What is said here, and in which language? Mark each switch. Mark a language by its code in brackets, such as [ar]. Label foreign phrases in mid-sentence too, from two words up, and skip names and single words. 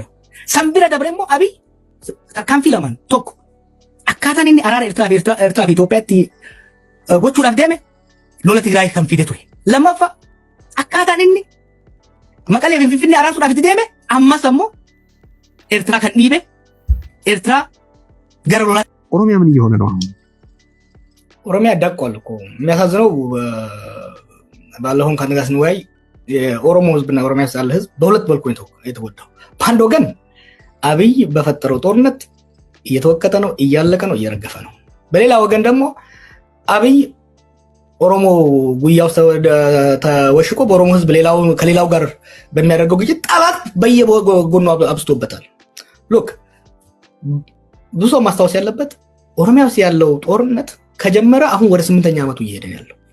[om] San bira dabre immoo Abiy tarkaanfii lamaan tokko akkaataan inni araara Eertiraa fi Itoophiyaatti gochuudhaaf deeme lola Tigraay kan fide ture. Lammaffaa akkaataan inni Maqalee fi Finfinnee araarsuudhaaf itti deeme ammas ammoo Eertiraa kan dhiibe Eertiraa gara lolaa [am] ኦሮሚያ ምን እየሆነ ነው አሁን? ኦሮሚያ ዳቋል እኮ የሚያሳዝነው ባለፈው ከነጋስ ንዋይ የኦሮሞ ህዝብና ኦሮሚያ ውስጥ ያለ ህዝብ በሁለት መልኩ የተጎዳው። በአንድ ወገን አብይ በፈጠረው ጦርነት እየተወቀጠ ነው፣ እያለቀ ነው፣ እየረገፈ ነው። በሌላ ወገን ደግሞ አብይ ኦሮሞ ጉያ ውስጥ ተወሽቆ በኦሮሞ ህዝብ ከሌላው ጋር በሚያደርገው ግጭት ጠላት በየጎኑ አብስቶበታል። ሉክ ብዙ ሰው ማስታወስ ያለበት ኦሮሚያ ውስጥ ያለው ጦርነት ከጀመረ አሁን ወደ 8ኛ ዓመቱ እየሄደ ያለው።